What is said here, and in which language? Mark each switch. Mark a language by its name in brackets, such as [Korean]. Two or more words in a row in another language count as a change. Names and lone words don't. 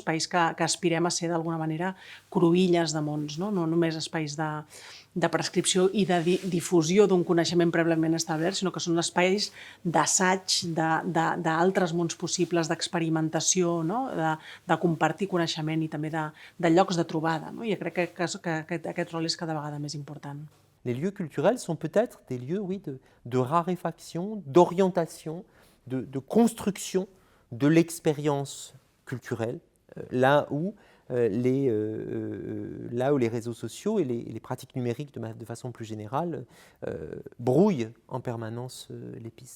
[Catalan] Espais que aspirem a ser d'alguna manera cruïlles de mons, no només espais de prescripció i de difusió d'un coneixement prèviament establert, sinó que són espais d'assaig d'altres mons possibles, d'experimentació, no? De compartir coneixement i també de llocs de trobada. No? I crec que aquest rol és cada vegada més important. [French] Les lieux culturels sont peut-être des lieux, oui, de raréfaction, d'orientation, de construction de l'expérience culturelle, là où les réseaux sociaux et les pratiques numériques de façon plus générale brouillent en permanence les pistes.